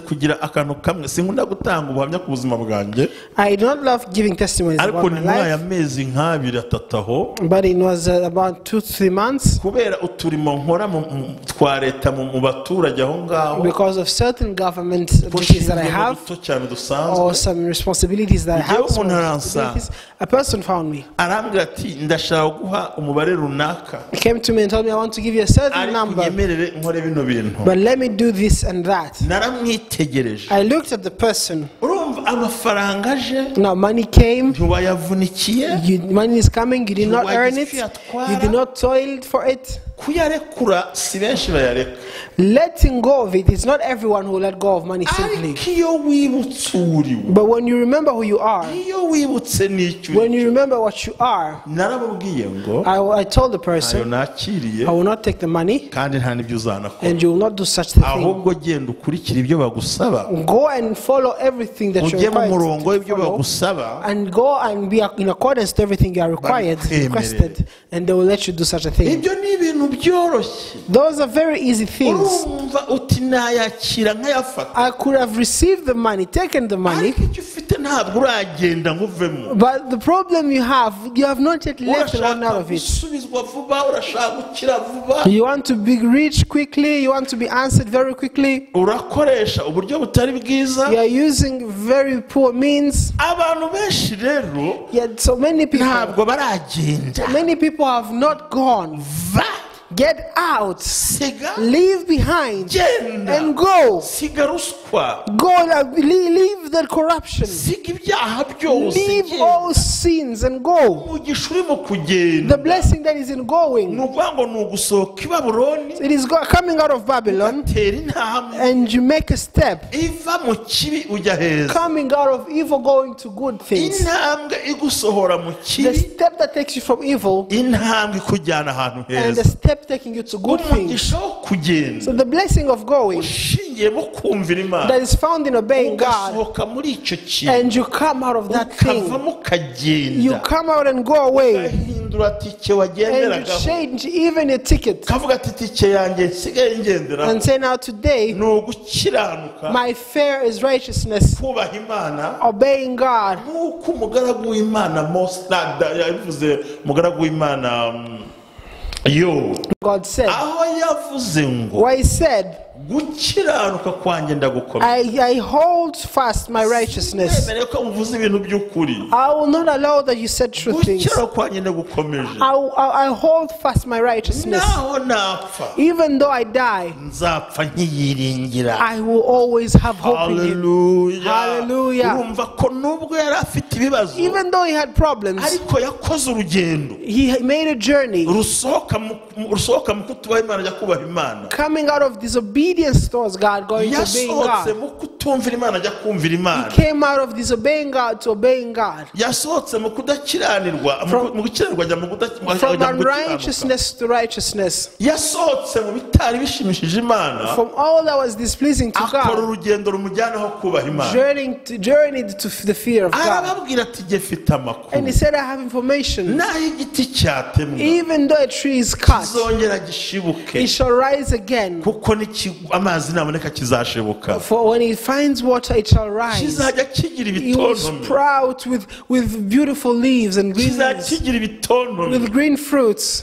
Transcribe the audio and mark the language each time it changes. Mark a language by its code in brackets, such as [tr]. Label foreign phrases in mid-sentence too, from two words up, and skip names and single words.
[en] do not love giving testimonies about my life, but it was about 2-3 months because of certain government duties that I have, or some responsibilities that I have. A person found me. He came to me and told me, I want to give you a certain number, but let me do this and that. [rw] naramwitegereje. [en] I looked at the person. [rw] urumva amafaranga aje, [en] Now money came. [rw] ntiwayavunikiye, [en] Money is coming. You did not earn it. You did not toil for it. [rw] kuyarekura si benshi bayareka. [en] Letting go of it is not everyone who let go of money simply. [rw] ariko iyo wibutse uriwe, [en] But when you remember who you are, [rw] iyo wibutse n'icyo [en] when you remember what you are, [rw] narababwiye ngo [en] I told the [rw] ayo [en] person, [rw] nakiriye [en] I will not take the money, [rw] kandi nta n'ibyo uzanakora, [en] and you will not do such a thing. [rw] ahubwo genda ukurikira ibyo bagusaba, [en] Go and follow everything that you're [rw] ujye mu [en] required [rw] murongo [en] to [rw] w'ibyo [en] follow, [rw] bagusaba, [en] and go and be in accordance to everything you are requested, and they will let you do such a thing. [rw] ibyo ni ibintu byoroshye. [en] Those are very easy things. [rw] urumva uti nayakira nkayafata, [en] I could have received the money, taken the money, [rw] ariko icyo ufite ntabwo uragenda ngo uvemo. [en] but the problem you have not yet left and run out [rw] urashaka [en] of it. [rw] gusubizwa vuba, urashaka gukira vuba, [en] You want to be rich quickly, you want to be answered very quickly. [rw] urakoresha uburyo butari bwiza. [en] You are using very poor means. [rw] abantu benshi rero [en] Yet so many [rw] ntabwo baragenda. [en] have not gone. [rw] va [en] Get out, [rw] siga, [en] leave behind, [rw] genda, [en] and go. [rw] siga ruswa, [en] Go, leave the corruption. [rw] siga ibyaha byose, [en] Leave [rw] genda. [en] all sins and go. [rw] umugisha urimo kugenda [en] The blessing that is in [rw] ni [en] going, [rw] ukuvuga ngo ni ugusohoka i Babuloni, [en] it is coming out of Babylon, [rw] tera intambwe [en] and you make a step, [rw] iva mu kibi ujya heza, [en] coming out of evil, going to good things. [rw] intambwe igusohora mu [en] The [rw] kibi, [en] step that takes you from evil, [rw] intambwe ikujyana ahantu [en] and the [rw] heza. [en] step taking you to good things. [rw] umugisha wo kugenda [en] So the blessing of going [rw] ushingiye mu kumvira Imana, [en] that is found in obeying God, [rw] ugasohoka muri icyo kintu, [en] and you come out of that thing, [rw] ukavamo ukagenda, [en] you come out and go away, [rw] ugahindura tike [en] and [rw] wagenderagaho, [en] you change even your ticket, [rw] ukavuga ati tike yanjye nsigaye ngenderaho [en] and say, now today [rw] ni ugukiranuka, [en] my fare is righteousness, [rw] kubaha Imana, [en] obeying God. [rw] nk'uko umugaragu w'Imana Mose yabivuze, umugaragu w'Imana yo [en] God said, [rw] aho yavuze ngo [en] why he said, [rw] gukiranuka kwanjye ndagukomeza. [en] I hold fast my righteousness. [rw] Nemere ko muvuze ibintu by'ukuri, [en] I will not allow that you said true things. [rw] gukiranuka kwanjye ndagukomeje. [en] I hold fast my righteousness. [rw] naho napfa [en] Even though I die, [rw] nzapfa nkiyiringira. [en] I will always have hope in him. Hallelujah. Hallelujah. [rw] urumva ko nubwo yari afite ibibazo, [en] Even though he had problems, [rw] ariko yakoze urugendo [en] he made a journey [rw] rusohoka mu kutubaha Imana, ajya kubaha Imana. [en] coming out of disobedience towards God, going to obeying [rw] yasohotse [en] God. [rw] mu kutumvira Imana, ajya kumvira Imana. [en] Came out of disobeying God to obeying God. [rw] yasohotse mu kudakiranirwa, mu gukiranirwa ajya mu [en] From [rw] gukiranuka. [en] unrighteousness to righteousness. [rw] yasohotse mu bitari bishimishije Imana, [en] From all that was displeasing to [rw] akora [en] God, [rw] urugendo rumujyana aho kubaha Imana. [en] journeyed to the fear of God. [rw] arababwira ati jye mfite [en] And [rw] amakuru, [en] he said, I have information. [rw] naho igiti cyatemwa [en] Even though a tree is cut, [rw] kizongera gishibuke, [en] it shall rise again. [rw] kuko amazi naboneka kizashibuka, [en] For when it finds water, it shall rise. [rw] kizajya kigira [en] It will [rw] ibitontome, [en] sprout with beautiful leaves and green [rw] kizajya [en] leaves, [rw] kigira ibitontome. [en] with green fruits.